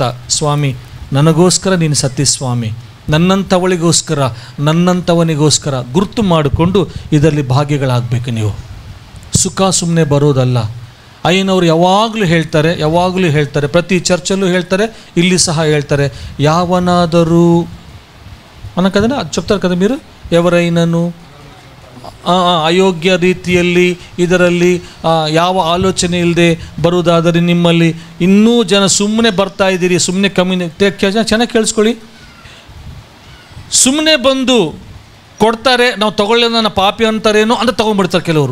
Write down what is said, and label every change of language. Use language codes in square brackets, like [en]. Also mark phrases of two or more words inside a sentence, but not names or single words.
[kn] ಸ್ವಾಮಿ, ನನಗೋಸ್ಕರ ನೀನು ಸತ್ತಿ ಸ್ವಾಮಿ, ನನ್ನಂಥವಳಿಗೋಸ್ಕರ, ನನ್ನಂಥವನಿಗೋಸ್ಕರ ಗುರುತು ಮಾಡಿಕೊಂಡು ಇದರಲ್ಲಿ ಭಾಗ್ಯಗಳಾಗಬೇಕು. ನೀವು ಸುಖ ಸುಮ್ಮನೆ ಬರೋದಲ್ಲ. ಅಯ್ಯನವರು ಯಾವಾಗಲೂ ಹೇಳ್ತಾರೆ, ಪ್ರತಿ ಚರ್ಚಲ್ಲೂ ಹೇಳ್ತಾರೆ, ಇಲ್ಲಿ ಸಹ ಹೇಳ್ತಾರೆ, ಯಾವನಾದರೂ ಅನ್ನಕದನ್ನ [te] చెప్తారు కదా మీరు, ఎవరైనను [kn] ಅಯೋಗ್ಯ ರೀತಿಯಲ್ಲಿ ಇದರಲ್ಲಿ ಯಾವ ಆಲೋಚನೆ ಇಲ್ಲದೆ ಬರುವುದಾದರೆ ನಿಮ್ಮಲ್ಲಿ ಇನ್ನೂ ಜನ ಸುಮ್ಮನೆ ಬರ್ತಾ ಇದ್ದೀರಿ, ಸುಮ್ಮನೆ ಚೆನ್ನಾಗಿ ಕೇಳಿಸ್ಕೊಳ್ಳಿ, ಸುಮ್ಮನೆ ಬಂದು ಕೊಡ್ತಾರೆ, ನಾವು ತಗೊಳ್ಳಿಲ್ಲ ನನ್ನ ಪಾಪಿ ಅಂತಾರೇನೋ ಅಂತ ತೊಗೊಂಡ್ಬಿಡ್ತಾರೆ ಕೆಲವರು.